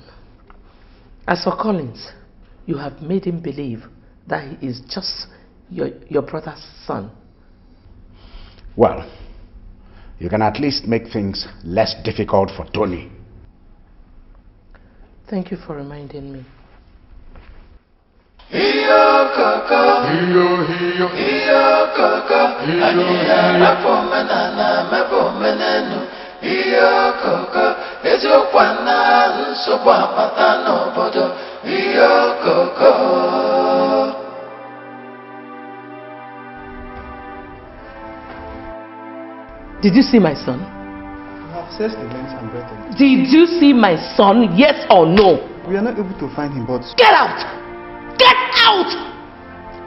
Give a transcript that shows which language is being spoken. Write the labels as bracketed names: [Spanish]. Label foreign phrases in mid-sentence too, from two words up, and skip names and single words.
[English] As for Collins, you have made him believe that he is just your brother's son. Well, you can at least make things less difficult for Tony. Thank you for reminding me. [Igbo] Iyo koko, iyo koko, anyira mefomena mefomenu. Iyo koko, ezokwana nsogbu apata n'obodo. Iyo koko. [English] Did you see my son? We have searched the length and breadth of it. Did you see my son? Yes or no? We are not able to find him, but... Get out! Get out!